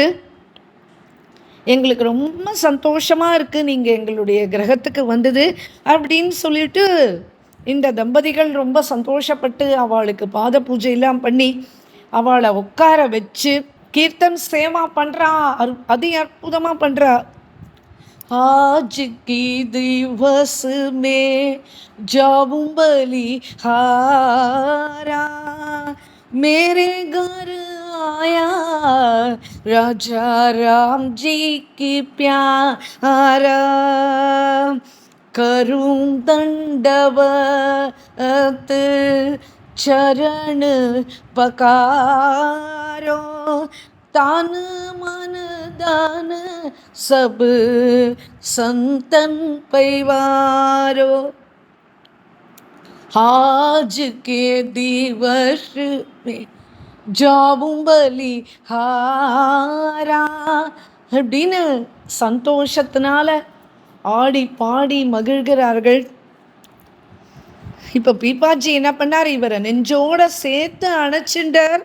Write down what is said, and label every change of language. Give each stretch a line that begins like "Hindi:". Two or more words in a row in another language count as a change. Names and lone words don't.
Tamil: எங்களுக்கு ரொம்ப சந்தோஷமாக இருக்குது நீங்கள் எங்களுடைய கிரகத்துக்கு வந்தது அப்படின்னு சொல்லிட்டு இந்த தம்பதிகள் ரொம்ப சந்தோஷப்பட்டு அவளுக்கு பாத பூஜையெல்லாம் பண்ணி அவளை உட்கார வச்சு கீர்த்தன் சேவா பண்ணுறா. அதி அற்புதமாக பண்ணுறா.
Hindi: आज की दिवस में जाऊं बलिहारा, मेरे घर आया राजा राम जी की प्यारा, करूं दंडवत चरण पकारो, तान मन दान सब संतन परिवारो, आज के दिवस में जाऊं बलिहारा
Tamil: அப்படின்னு சந்தோஷத்தினால ஆடி பாடி மகிழ்கிறார்கள். இப்போ பீப்பாஜி என்ன பண்ணார், இவரை நெஞ்சோட சேர்த்து அணைச்சிண்டார்.